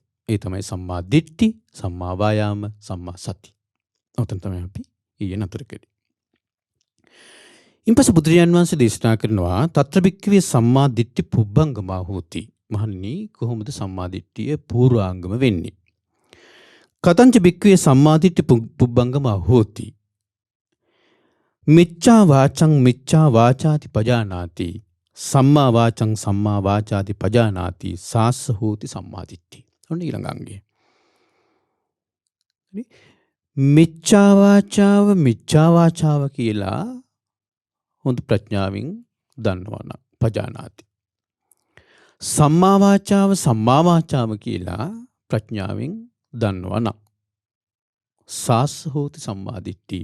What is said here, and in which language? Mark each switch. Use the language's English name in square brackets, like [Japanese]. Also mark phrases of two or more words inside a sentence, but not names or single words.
[Sinhala] ඒ තමයි [Pali] සම්මා දිට්ඨි, සම්මා වායාම, සම්මා සති. [Sinhala] ඔතන තමයි අපි ඊයේ නතර කළේ. ඉන්පස්සේ බුදුරජාණන් වහන්සේ දේශනා කරනවා [Pali] තත්‍ර භික්ඛවේ සම්මා දිට්ඨි පුබ්බංගමා හෝති. [Sinhala] මහණනි කොහොමද සම්මා දිට්ඨිය පූර්වාංගම වෙන්නේ? [Pali] කතංච භික්ඛවේ සම්මා දිට්ඨි පුබ්බංගමා හෝති. මිච්ඡා වාචං මිච්ඡා වාචාති පජානාති. සම්මා වාචං සම්මා වාචාති පජානාති. සාස්ස හෝති සම්මා දිට්ඨි. [Sinhala] ඔන්න ඊළඟ අංගය. මිච්ඡා වාචාව කියලා හොඳ ප්‍රඥාවෙන් දන්නවනම් පජානාති. සම්මා වාචාව කියලා ප්‍රඥාවෙන් දන්නවනම් [Pali] සාස්ස හෝති සම්මා දිට්ඨි.